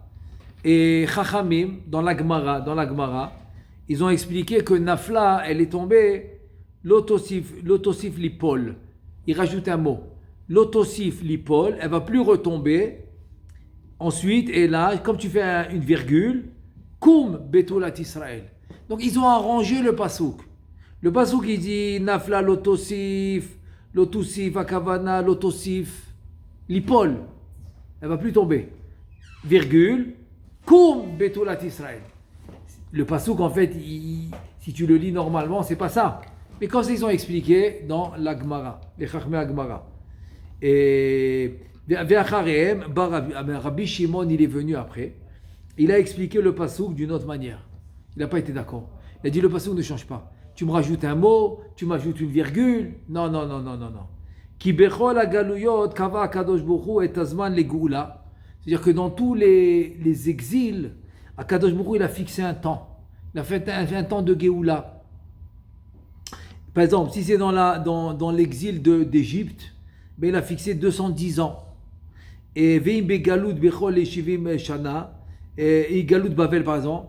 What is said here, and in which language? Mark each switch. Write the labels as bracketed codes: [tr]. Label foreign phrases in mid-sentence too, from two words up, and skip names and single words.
[fr] Et Chachamim, dans la Gemara, ils ont expliqué que Nafla, elle est tombée, [he] לא תוסיף לנפול. [fr] Ils rajoutent un mot. [he] לא תוסיף לנפול, [fr] elle ne va plus retomber. Ensuite, et là, comme tu fais une virgule, [he] קום בתולת ישראל. [fr] Donc, ils ont arrangé le pasouk. Le pasouk, il dit [he] נפלה לא תוסיף אקבנה, לא תוסיף לנפול. [fr] Elle ne va plus tomber. Virgule, [he] קום בתולת ישראל. [fr] Le pasouk, en fait, si tu le lis normalement, c'est pas ça. Mais comme ils ont expliqué dans la Gemara, les [he] חכמי גמרא. [fr] Et Rabbi Shimon, il est venu après. Il a expliqué le pasouk d'une autre manière. Il n'a pas été d'accord. Il a dit le pasouk ne change pas. Tu me rajoutes un mot, tu m'ajoutes une virgule. Non. [he] כי בכל הגלויות קבע הקדוש ברוך הוא את הזמן לגאולה. [fr] C'est-à-dire que dans tous les exils, [he] הקדוש ברוך הוא, [fr] il a fixé un temps. Il a fait un temps de Géoula. Par exemple, si c'est dans l'exil d'Égypte, ben il a fixé 210 ans. [he] Et ואם בגלות בכל אשבעים שנה, [fr] et [he] גלות בבל [fr] par exemple.